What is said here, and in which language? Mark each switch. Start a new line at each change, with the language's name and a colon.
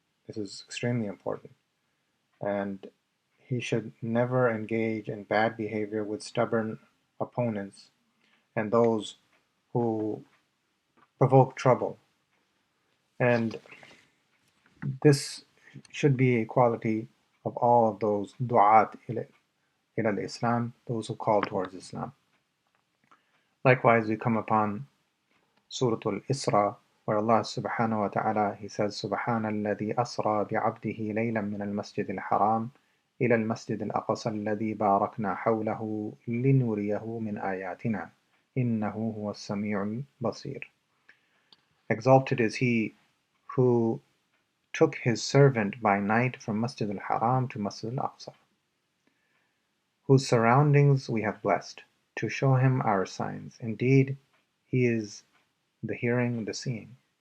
English: This is extremely important. And he should never engage in bad behavior with stubborn opponents and those who provoke trouble. And this should be a quality of all of those du'at ila Islam, those who call towards Islam. Likewise, we come upon Surah Al-Isra, where Allah subhanahu wa ta'ala, He says,
Arabic: سبحان الذي أسرى بعبده ليلا من المسجد الحرام إلى المسجد الأقصى الذي باركنا حوله لنريه من آياتنا إنه هو السميع البصير.
English: Exalted is He who took His servant by night from Masjid al-Haram to Masjid al-Aqsa. whose surroundings we have blessed, to show him our signs. Indeed, he is the hearing, the seeing.